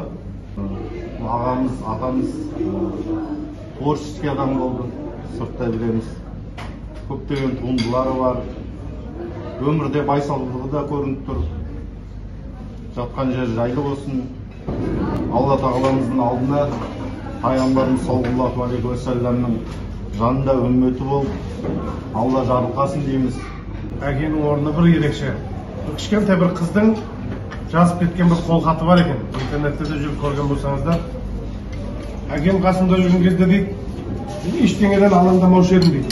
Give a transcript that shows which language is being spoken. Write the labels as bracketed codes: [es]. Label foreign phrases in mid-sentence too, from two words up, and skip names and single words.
[kk] Ағамыз, атамыз творческий адам болды, сыртта білеміз. Көптеген туындылары бар. Өмірде байсалдығы да көрініп тұр. Жатқан жер жайлы болсын. Алла тағаламыздың алдына пайғамбарымыз [ar] صلى الله عليه وسلم [kk] жанында үмметі болып, Алла жарылқасын дейміз. Әкенің орны бір ерекше. Кішкентай бір қыздың жазып кеткен бір қолхаты бар екен. Интернетте де жүріп көрген болсаңыздар. Әкем қасымда жүрген кезде дейді, ештеңеден алаңдамаушы едім дейді.